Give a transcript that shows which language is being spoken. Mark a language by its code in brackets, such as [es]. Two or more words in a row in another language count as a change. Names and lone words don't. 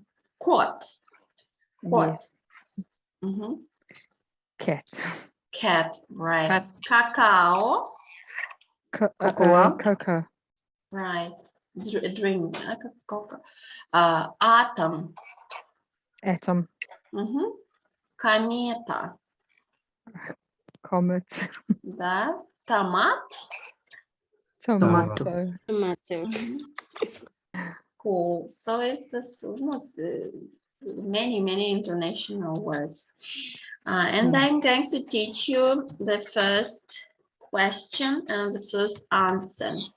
[ru] Quat. Quat. [en] cat, Cat, right. Cat. [ru] Cacao, [en] cocoa, right. Drink. Atom. atom, [ru] Комета, [en] comet, [ru] да. Томат. [en] tomato, Cool. So it's almost many international words. And I'm going to teach you the first question and the first answer.